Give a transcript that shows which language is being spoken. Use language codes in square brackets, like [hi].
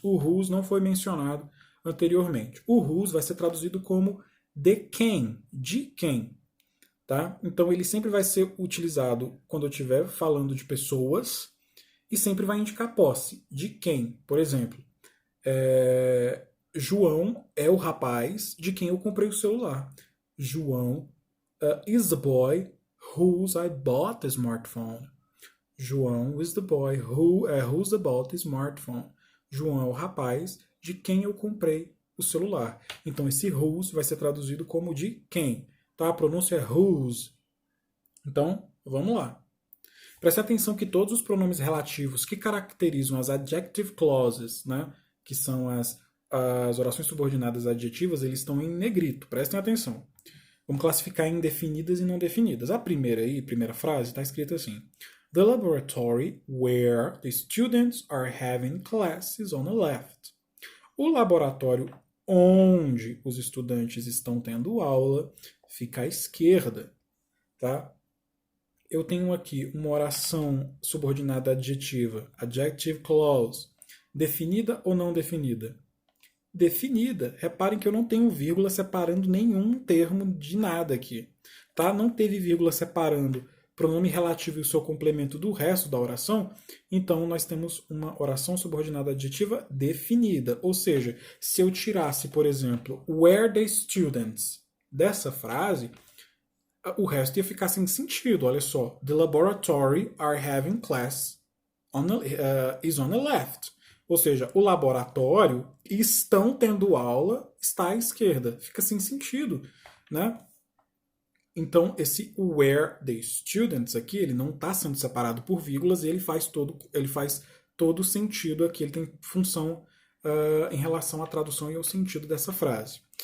[pt] O whose não foi mencionado anteriormente. O whose vai ser traduzido como de quem, de quem. Tá? Então ele sempre vai ser utilizado quando eu estiver falando de pessoas e sempre vai indicar posse. De quem? Por exemplo, João é o rapaz de quem eu comprei o celular. [en] João is the boy whose I bought the smartphone. João is the boy whose I bought the smartphone. [pt] João é o rapaz de quem eu comprei o celular. Então esse whose vai ser traduzido como de quem. Tá? A pronúncia é whose. Então, vamos lá. Preste atenção que todos os pronomes relativos que caracterizam as adjective clauses, né, que são as orações subordinadas adjetivas, eles estão em negrito. Prestem atenção. Vamos classificar em definidas e não definidas. A primeira frase, está escrita assim. [en] The laboratory where the students are having classes on the left. [pt] O laboratório onde os estudantes estão tendo aula fica à esquerda, tá? Eu tenho aqui uma oração subordinada adjetiva, adjective clause, definida ou não definida? Definida. Reparem que eu não tenho vírgula separando nenhum termo de nada aqui, tá? Não teve vírgula separando pronome relativo e o seu complemento do resto da oração, então nós temos uma oração subordinada adjetiva definida. Ou seja, se eu tirasse, por exemplo, [en] where the students [pt] dessa frase, o resto ia ficar sem sentido. Olha só. [en] The laboratory are having class is on the left. [pt] Ou seja, o laboratório estão tendo aula está à esquerda. Fica sem sentido, né? Então, esse [en] where the students [pt] aqui, ele não está sendo separado por vírgulas e ele faz todo sentido aqui, ele tem função em relação à tradução e ao sentido dessa frase.